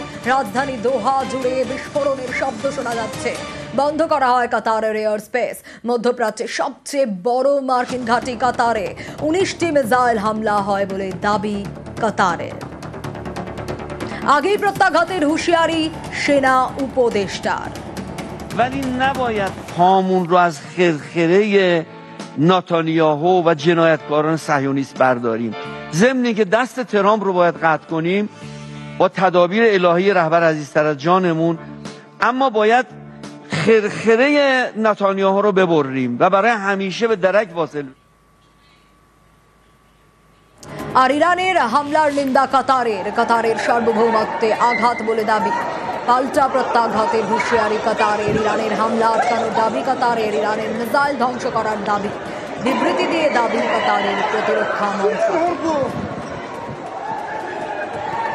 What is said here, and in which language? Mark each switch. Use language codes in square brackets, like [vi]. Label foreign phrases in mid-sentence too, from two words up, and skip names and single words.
[bn] রাজধানী দোহা জুড়ে বিস্ফোরণের শব্দ শোনা যাচ্ছে। বন্ধ করা হয় কাতারের [en] air space. [bn] মধ্যপ্রাচ্যের সবচেয়ে বড় মার্কিন ঘাঁটি কাতারে 19টি মিসাইল হামলা হয় বলে দাবি কাতারের। আগেই প্রত্যাঘাতের হুঁশিয়ারি সেনা উপদেষ্টার। [fa] ولی نباید پامون رو از خرخره نتانیاهو و جنایتکاران صهیونیست برداریم. ضمن اینکه دست ترامپ رو باید قطع کنیم با تدابیر الهی رهبر عزیزتر از جانمون، اما باید خرخره نتانیاهو رو ببریم و برای همیشه به درک واصل. [bn] আর ইরানের হামলার নিন্দা কাতারের, কাতারের সার্বভৌমত্বে আঘাত বলে দাবি। পাল্টা প্রত্যাঘাতের হুঁশিয়ারি কাতারের। ইরানের হামলা আটকানোর দাবি কাতারের, ইরানের মিসাইল ধ্বংস করার দাবি। বিবৃতি দিয়ে দাবি কাতারের প্রতিরক্ষা মন্ত্রী।